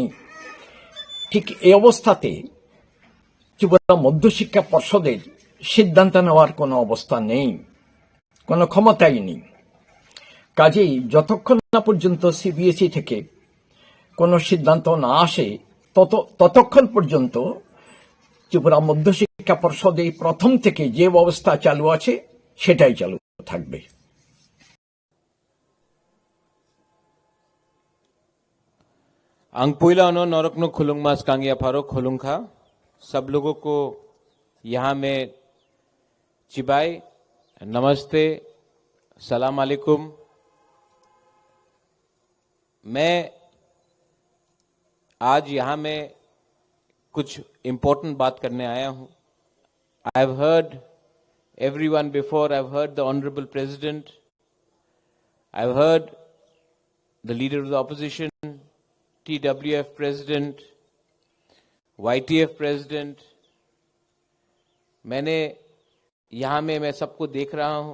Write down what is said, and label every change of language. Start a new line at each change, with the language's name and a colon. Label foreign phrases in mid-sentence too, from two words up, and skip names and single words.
Bangla: ঠিক এই অবস্থাতে ত্রিপুরা মধ্যশিক্ষা পর্ষদের সিদ্ধান্ত নেওয়ার কোনো অবস্থা নেই, কোনো ক্ষমতাই নেই। কাজেই যতক্ষণ না পর্যন্ত সিবিএসই থেকে কোনো সিদ্ধান্ত না আসে ততক্ষণ পর্যন্ত ত্রিপুরা মধ্যশিক্ষা পর্ষদে প্রথম থেকে যে ব্যবস্থা চালু আছে সেটাই চালু থাকবে।
Kok Borok: अंगपुला नौरकनो खुलुंग मास कांगिया फारो खुलुंखा
Hindi: सब लोगों को यहाँ में चिबाई नमस्ते,
Arabic: سلام عليكم.
Hindi: मैं आज यहाँ में कुछ इम्पोर्टेंट बात करने आया हूँ।
English: I have heard everyone before. I've heard the Honorable President. I've heard the Leader of the Opposition, TWF President, YTF President.
Hindi: मैंने यहाँ में मैं सबको देख रहा हूँ।